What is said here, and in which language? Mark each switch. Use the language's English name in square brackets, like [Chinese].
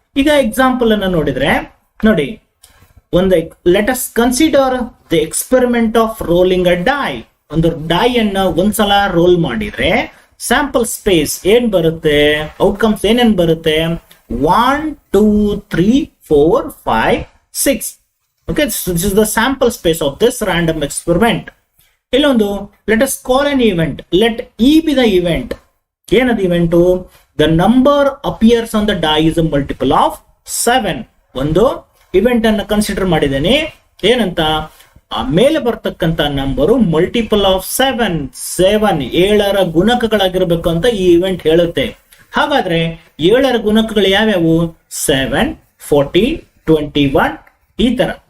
[Kannada] ಈಗ ಎಕ್ಸಾಂಪಲ್ ಅನ್ನ ನೋಡಿದ್ರೆ ನೋಡಿ, ಒಂದು [English] Let us consider the experiment of rolling a die. [Kannada] ಒಂದು ಡೈ ಅನ್ನ ಒಂದ್ಸಲ ರೋಲ್ ಮಾಡಿದ್ರೆ ಸ್ಯಾಂಪಲ್ ಸ್ಪೇಸ್ ಏನ್ ಬರುತ್ತೆ, ಔಟ್ಕಮ್ಸ್ ಏನೇನ್ ಬರುತ್ತೆ, 1, 2, 3, 4, 5, 6. [English] Okay, so this is the sample space of this random experiment. [Kannada] Illondu, [English] let us call an event. Let E be the event. [Kannada] ಏನದು event? [English] The number appears on the die is a multiple of 7. [Kannada] ಒಂದು event ಅನ್ನು consider ಮಾಡಿದ್ದೇನೆ. ಏನಂತ? ಆ ಮೇಲೆ ಬರ್ತಕ್ಕಂತ number multiple of 7 ಗುಣಕಗಳಾಗಿರ್ಬೇಕು ಅಂತ ಈ event ಹೇಳುತ್ತೆ. ಹಾಗಾದ್ರೆ 7 ಗುಣಕಗಳು ಯಾವ್ಯಾವು? 7, 40, 21 ಈ ತರ.